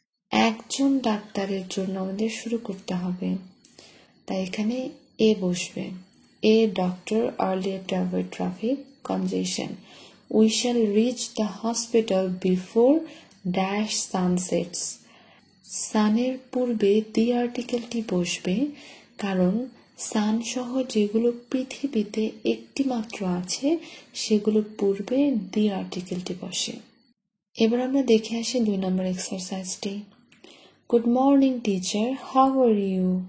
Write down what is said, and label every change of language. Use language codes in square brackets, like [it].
[bn] একজন ডাক্তারের জন্য আমাদের শুরু করতে হবে, তাই এখানে এ বসবে। [en] A doctor earlier to avoid traffic congestion. We shall reach the hospital before dash sunsets. [bn] সানের পূর্বে দি আর্টিকেলটি বসবে, কারণ সান সহ যেগুলো পৃথিবীতে একটি মাত্র আছে সেগুলোর পূর্বে দি আর্টিকেলটি বসে। এবার আমরা দেখে আসি 2 নম্বর এক্সারসাইজটি। [en] Good morning teacher, how are you?